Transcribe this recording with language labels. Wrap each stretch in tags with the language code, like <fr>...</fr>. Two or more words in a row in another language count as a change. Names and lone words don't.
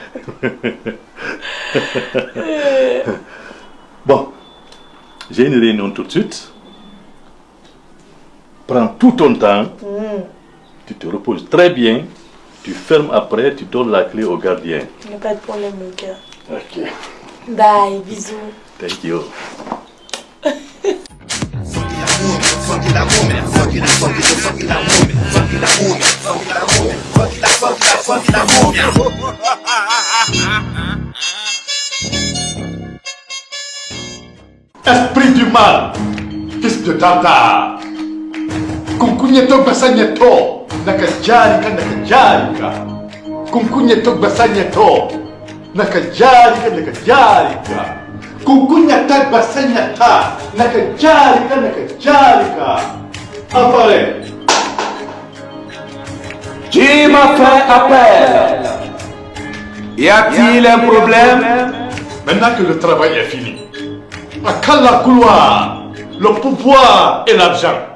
<fr>Bon, j'ai une réunion tout de suite. Prends tout ton temps. Tu te reposes très bien. Tu fermes après, tu donnes la clé au gardien. Il n'y a pas de problème, mon cœur. Ok. Bye, bisous.</fr> <en>Thank you.</en> <fr>Esprit du mal, fils de Tata. Kunkunyeto basanyeto, nakajarika nakajarika. Kunkunyeto basanyeto, nakajarika nakajarika. Kunkunyata basanyata, nakajarika nakajarika. Apparaît. Tu m'as fait appel. Y a-t-il un problème? Maintenant que le travail est fini, à Kala couloir, le pouvoir et l'argent.</fr>